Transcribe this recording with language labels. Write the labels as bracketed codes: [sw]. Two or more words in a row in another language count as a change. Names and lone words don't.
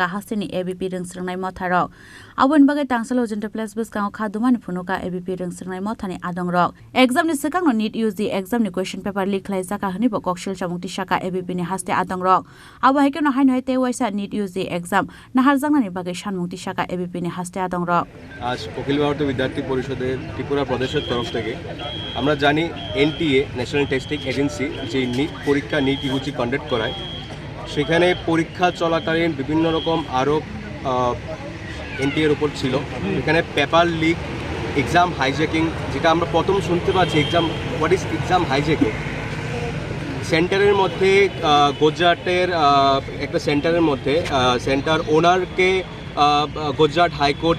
[trp] hasini ABP ringsringnai motharok abon bagai tangsalo ojento place buskango khadumani phunuka ABP ringsringnai mothani adongrok exam ni sikangno NEET UG exam ni [en] question paper leak [trp] khlaijaka hani bo koksil samukti shaka ABP ni haste adongrok abo haikeno hainoi te waisa NEET UG exam nahar jangna ni bagai shan mukti shaka ABP ni haste adongrok [bn] আজ অখিল ভারতীয় বিদ্যার্থী পরিষদের ত্রিপুরা প্রদেশের তরফ থেকে আমরা জানি NTA ন্যাশনাল টেস্টিং এজেন্সি যে নিট পরীক্ষা NEET UG কন্ডাক্ট করায় সেখানে পরীক্ষা চলাকালীন বিভিন্ন রকম আরোপ NTA এর উপর ছিল এখানে [en] paper leak exam hijacking [bn] যেটা আমরা প্রথম শুনতে পাচ্ছি [en] exam what is exam hijacking [bn] সেন্টারের মধ্যে গুজরাটের একটা সেন্টারের মধ্যে সেন্টার ওনারকে গুজরাট হাইকোর্ট